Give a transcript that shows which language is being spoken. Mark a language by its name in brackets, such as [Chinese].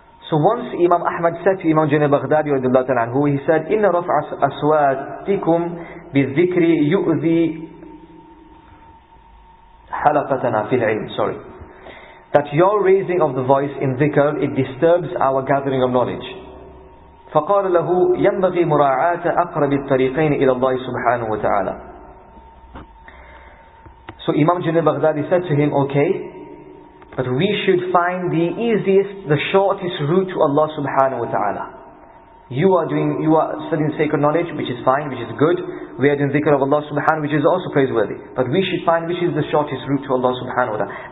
[English] So once Imam Ahmad said to Imam Junayd al-Baghdadi, he said, [Arabic] إِنَّ رَفْعَ أَصْوَاتِكُمْ بِالذِّكْرِ يُؤْذِي حَلَقَتَنَا فِي الْعِلْمِ. [English] Sorry. That your raising of the voice in dhikr, it disturbs our gathering of knowledge. [Arabic] فقال له ينبغي مراعاة أقرب الطريقين إلى الله سبحانه وتعالى. [English] So Imam Junayd al-Baghdadi said to him, okay, but we should find the easiest, the shortest route to Allah subhanahu wa ta'ala. You are studying sacred knowledge, which is fine, which is good. We are doing dhikr of Allah subhanahu, which is also praiseworthy. But we should find which is the shortest route to Allah subhanahu wa ta'ala.